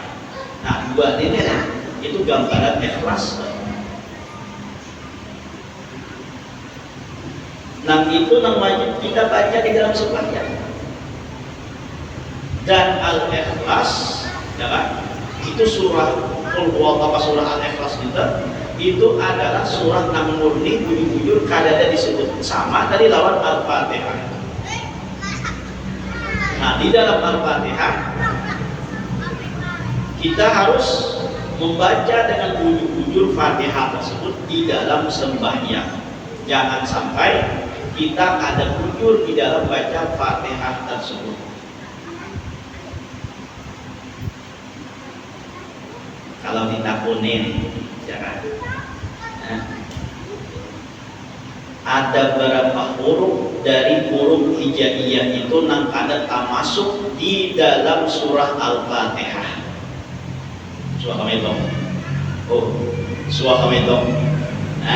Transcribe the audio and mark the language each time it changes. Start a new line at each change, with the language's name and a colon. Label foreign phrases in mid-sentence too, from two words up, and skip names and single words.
Indonesian: Nah, dua ini itu gambaran ikhlas. Nah, itu yang wajib kita baca di dalam sembahyang. Dan Al-Ikhlas, ya kan? Itu surah surah Al-Ikhlas itu adalah surah yang murni
Banjar: bujur-bujur kadada disebut
Indonesian: sama dari lawan Al-Fatihah. Nah, di dalam Al-Fatihah kita harus membaca dengan bujur-bujur Fatihah tersebut di dalam sembahyang. Jangan sampai kita ada bujur di dalam baca Fatihah tersebut. Kalau ditakunin, jangan. Nah, ada berapa huruf dari huruf hijaiyah itu yang ada masuk di dalam surah Al-Fatihah? Surah Al-Fatihah. Oh, surah Al-Fatihah.